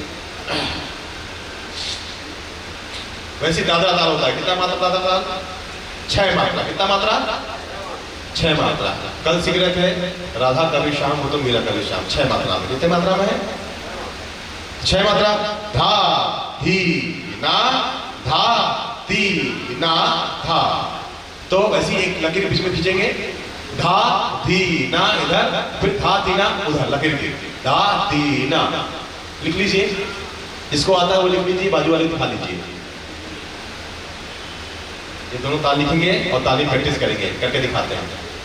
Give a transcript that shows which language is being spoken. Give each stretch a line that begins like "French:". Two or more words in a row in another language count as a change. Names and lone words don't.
Hindi: वैसे दादरा ताल होता है, कितना मात्रा दादरा ताल? 6 मात्रा। कितना मात्रा? 6 मात्रा। कल सीख रहे थे राधा कभी शाम हो तो मीरा कभी शाम। 6 मात्रा में। कितने मात्रा में है? 6 मात्रा। धा, ही, ना, धा ती ना धा। तो वैसी एक लकीर बीच में खींचेंगे, धा धी ना इधर, फिर धा ती ना उधर, लकीर की धा ती ना। लिख लीजिए, जिसको आता है वो लिख लीजिए, बाजू वाले दिखा लीजिए। ये दोनों ताल लिखेंगे और ताली प्रैक्टिस करेंगे, करके दिखाते हैं।